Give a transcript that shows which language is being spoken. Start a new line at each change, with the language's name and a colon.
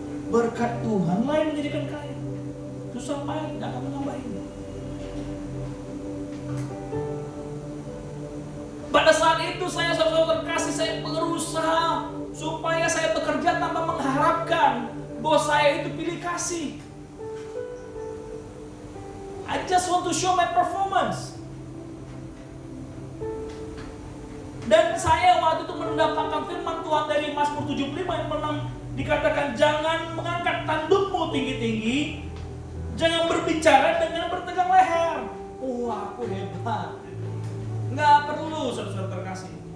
Indonesian: Berkat Tuhanlah yang menjadikan kaya, susah payah tidak akan menambahi. Pada saat itu saya saudara terkasih, saya berusaha supaya saya bekerja tanpa mengharapkan bahwa saya itu pilih kasih.
English: I just want to show my performance.
Indonesian: Dan saya waktu itu mendapatkan firman Tuhan dari Mazmur 75 yang dikatakan, jangan mengangkat tandukmu tinggi-tinggi, jangan berbicara dengan bertegang leher. Wah, aku hebat. Nggak perlu saudara-saudara terkasih.